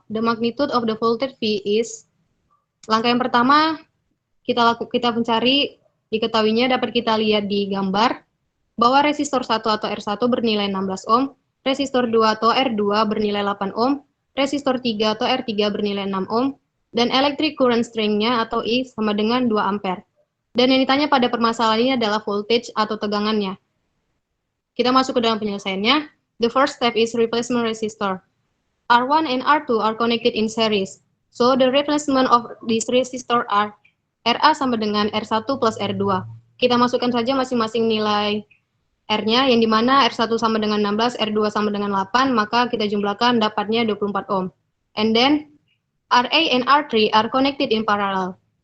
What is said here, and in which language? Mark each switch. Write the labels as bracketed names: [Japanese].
[English] The magnitude of the voltage V is. [Indonesian] Langkah yang pertama, kita mencari, diketahuinya dapat kita lihat di gambar, bahwa resistor 1 atau R1 bernilai 16 ohm, resistor 2 atau R2 bernilai 8 ohm, resistor 3 atau R3 bernilai 6 ohm, dan electric current strength-nya atau I sama dengan 2 ampere. Dan yang ditanya pada permasalahan ini adalah voltage atau tegangannya. Kita masuk ke dalam penyelesaiannya. [English] The first step is replacement resistor. R1 and R2 are connected in series. So the replacement of this resistor are RA [Indonesian] sama dengan [English] R1 plus R2. [Indonesian] Kita masukkan saja masing-masing nilai R-nya, yang dimana R1 sama dengan 16, R2 sama dengan 8, maka kita jumlahkan dapatnya 24 ohm. [English] And then RA and R3 are connected in parallel.